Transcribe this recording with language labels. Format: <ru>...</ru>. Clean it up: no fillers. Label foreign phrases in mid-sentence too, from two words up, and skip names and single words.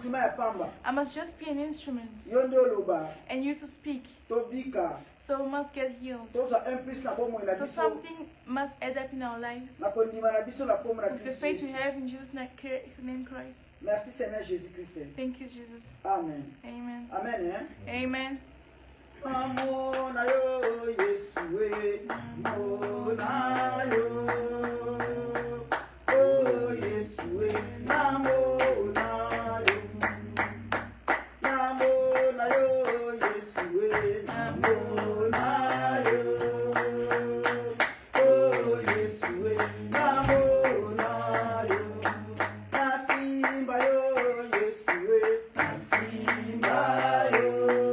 <en>I must just be an instrument and you to speak. So we must get healed. So something must add up in our lives. With the faith we have in Jesus' name, Christ.</en> <fr>Merci Seigneur Jésus-Christ.</fr> <en>Thank you, Jesus. Amen. Amen. Amen. Hein? Amen.</en> <ln>Amona yo Yesue, amona yo, oh Yesue, amona yo, amona yo Yesue, amona yo, oh Yesue, amona yo, nasimba yo Yesue, nasimba yo.</ln>